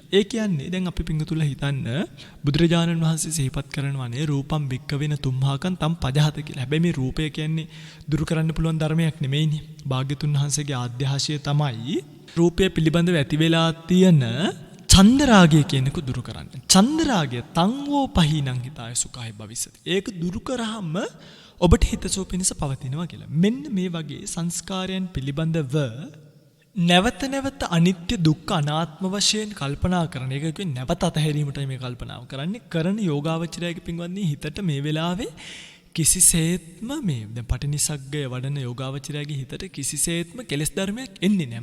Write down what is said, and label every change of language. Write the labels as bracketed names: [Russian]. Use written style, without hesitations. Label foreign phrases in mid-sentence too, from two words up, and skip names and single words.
[Sinhala] ඒ කියන්නේ දැන් අපි පිංගුතුල හිතන්න බුදුරජාණන් වහන්සේ සිහිපත් කරනවානේ [Pali] රූපම් වික්කවෙන තුම්හාකන් තම් පජහත [Sinhala] කියලා. හැබැයි මේ රූපය කියන්නේ දුරු කරන්න පුළුවන් ධර්මයක් නෙමෙයිනේ. භාග්‍යතුන් වහන්සේගේ ආද්‍යහාශය තමයි රූපය පිළිබඳව ඇති වෙලා තියෙන චන්දරාගය කියනක දුරු කරන්න. [Pali] චන්දරාගය තංවෝ පහිනං හිතාය සුඛාය භවිස්සති. [Sinhala] ඒක දුරු කරාම ඔබට හිතසෝ පිණිස පවතිනවා කියලා. මෙන්න මේ වගේ සංස්කාරයන් පිළිබඳව නැවත නැවත අනිත්‍ය දුක්ඛ අනාත්ම වශයෙන් කල්පනා කරන එක කියන්නේ නැවත අතහැරීමටයි මේ කල්පනාව කරන්නේ. කරන යෝගාවචරයේ පින්වත්නි හිතට මේ වෙලාවේ කිසිසේත්ම මේ දැන් පටිනිස්සග්ගය වඩන යෝගාවචරයේ හිතට කිසිසේත්ම කෙලෙස් ධර්මයක් එන්නේ නැහැ.